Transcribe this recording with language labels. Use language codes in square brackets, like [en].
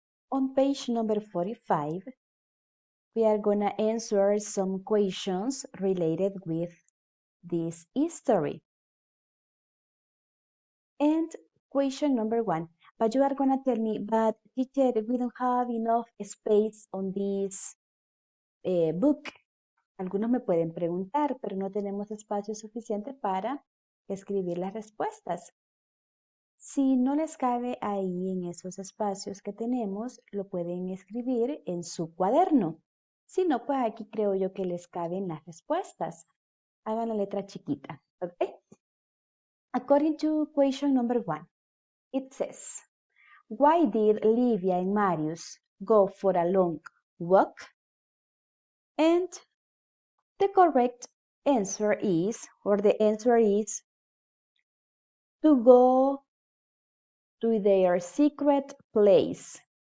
[en] On page number 45, we are going to answer some questions related with this history. And question number 1, but you are going to tell me, but teacher, we don't have enough space on this book. [es] Algunos me pueden preguntar, pero no tenemos espacio suficiente para escribir las respuestas. Si no les cabe ahí en esos espacios que tenemos, lo pueden escribir en su cuaderno. Si no, pues aquí creo yo que les caben las respuestas. Hagan la letra chiquita. ¿Okay? [en] According to question number 1, it says, why did Livia and Marius go for a long walk? And the correct answer is, or the answer is, to go to their secret place.